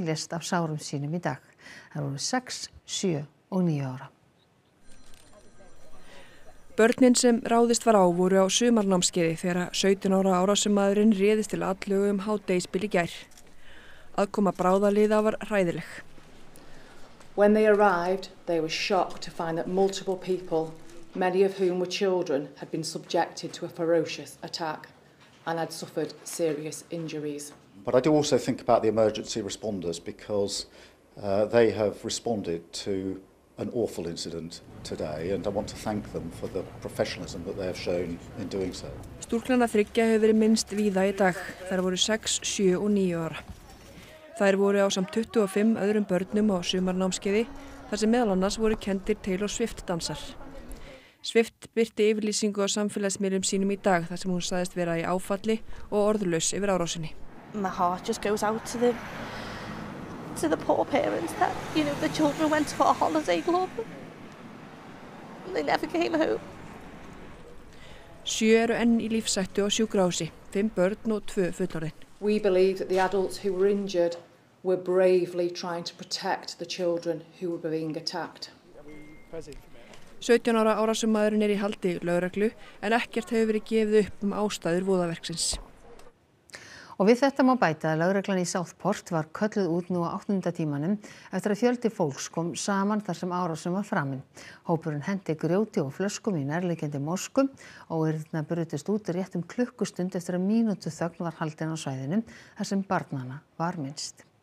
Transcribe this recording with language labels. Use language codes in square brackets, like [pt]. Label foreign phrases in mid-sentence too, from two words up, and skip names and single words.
[is] lést af sárum sínum í dag. Þær voru 6, 7 og 9 ára. Börnin sem ráðist var á voru á sumarnámskeiði þegar 17 ára árásarmaðurinn réðist til atlögu hádegisbil í gær. Aðkoma bráðaliða var hræðileg. [en] When they arrived, they were shocked to find that multiple people, many of whom were children, had been subjected to a ferocious attack and had suffered serious injuries. But I do also think about the emergency responders because they have responded to an awful incident today and I want to thank them for the professionalism that they have shown in doing so. [is] Stúlknanna 3 hefur verið minnst víða í dag. Þær voru 6, 7 og 9 ára. Þær voru ásamt 25 öðrum börnum á sumarnámskeiði þar sem meðal annars voru kenndir Taylor Swift dansar. Swift birti yfirlýsingu á samfélagsmiðlum sínum í dag þar sem hún sagðist vera í áfalli og orðlaus yfir árásinni. [en] My heart just goes out to the poor parents that, the children went to a holiday club and they never came home. [is] 7 eru enn í lífshættu á sjúkrahúsi, 5 börn og 2 fullorðin. [en] We believe that the adults who were injured were bravely trying to protect the children who were being attacked. [is] 17 ára árásarmaðurinn í haldi lögreglu en ekkert hefur verið gefið upp ástæður voðaverksins. Og við þetta má bæta að lögreglan í Southport var kölluð út nú á 8. tímanum eftir að fjöldi fólks kom saman þar sem árásin var framin. Hópurinn hendi grjóti og flöskum í nærliggjandi mosku og óeirðirnar brutust út rétt klukkustund eftir að mínútu þögn var haldin á svæðinu þar sem barnanna var minnst.